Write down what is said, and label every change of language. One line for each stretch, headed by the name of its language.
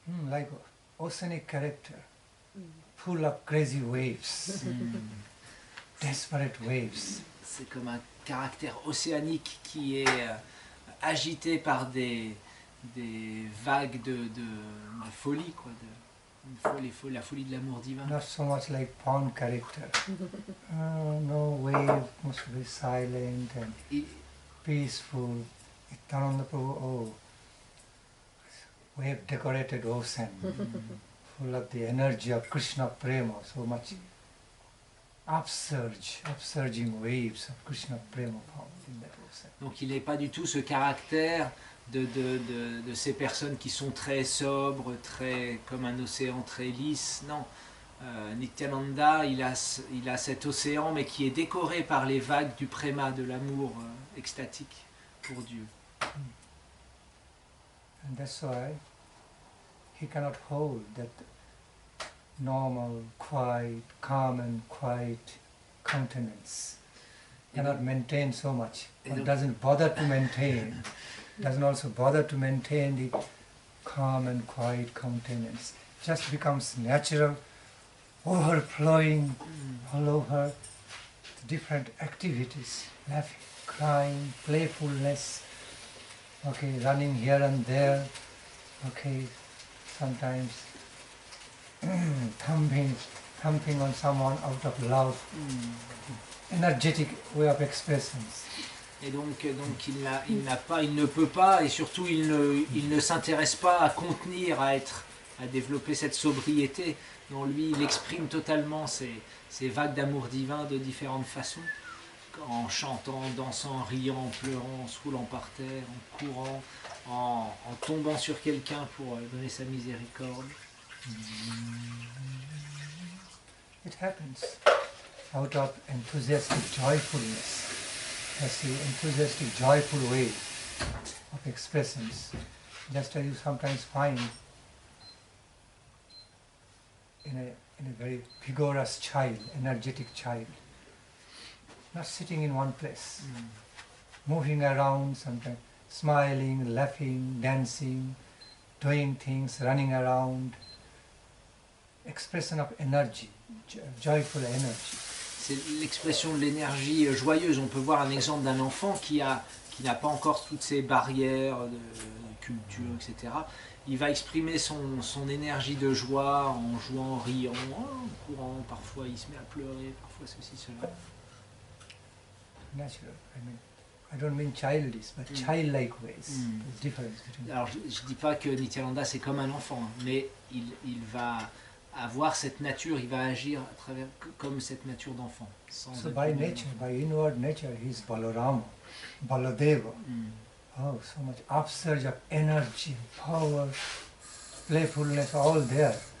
English: Like oceanic character, full of crazy waves, desperate waves.
French: C'est comme un caractère océanique qui est agité par des vagues de folie, quoi, la folie de l'amour divin.
English: Not so much like pond character. No wave, must be silent and peaceful. Nityananda Prabhu, wave decorated ocean, full of the energy of Krishna Prema, so much upsurging waves of Krishna Prema found in that ocean.
French: Donc il n'est pas du tout ce caractère de ces personnes qui sont très sobres, très comme un océan très lisse. Non, Nityananda, il a cet océan, mais qui est décoré par les vagues du préma, de l'amour extatique pour Dieu.
English: And that's why he cannot hold that normal, quiet, calm and quiet countenance. Cannot maintain so much. One doesn't bother to maintain. Doesn't also bother to maintain the calm and quiet countenance. Just becomes natural, overflowing all over the different activities, laughing, crying, playfulness, okay, running here and there, okay, sometimes thumping on someone out of love, energetic way of expressions.
French: Et donc il ne peut pas, et surtout il ne s'intéresse pas à contenir, à développer cette sobriété. Non, lui, il exprime totalement ces vagues d'amour divin de différentes façons, en chantant, en dansant, en riant, en pleurant, en se roulant par terre, en courant, en tombant sur quelqu'un pour donner sa miséricorde.
English: It happens out of enthusiastic joyfulness. That's the enthusiastic, joyful way of expressions. Just as you sometimes find in a very vigorous child, energetic child, not sitting in one place, moving around, sometimes smiling, laughing, dancing, doing things, running around, expression of energy, joyful energy.
French: C'est l'expression de l'énergie joyeuse. On peut voir un exemple d'un enfant qui n'a pas encore toutes ces barrières de culture, etc. Il va exprimer son énergie de joie en jouant, en riant, en courant. Parfois il se met à pleurer, parfois ceci, cela.
English: Natural. I don't mean childish, but childlike ways. There's difference between.
French: Alors je ne dis pas que Nityananda c'est comme un enfant, mais il va avoir cette nature, il va agir à travers comme cette nature d'enfant.
English: So by nature, by inward nature, he is Balarama, Baladeva. Oh, so much upsurge of energy, power, playfulness, all there.